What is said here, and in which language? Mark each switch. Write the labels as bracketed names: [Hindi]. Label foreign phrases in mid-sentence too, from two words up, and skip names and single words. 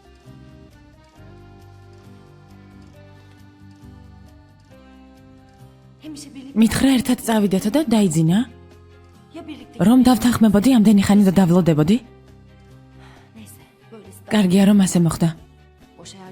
[Turkish] Hemşe birlikte [Georgian] მითხრა ერთად წავიდეთო და დაიძინა? [Turkish] ya birlikte. [Georgian] რომ დავთანხმებოდი ამდენი ხანი და დავლოდებოდი? [Turkish] Neyse böylesi daha [Georgian] კარგია რომ ასე მოხდა. [Turkish] boş hayal.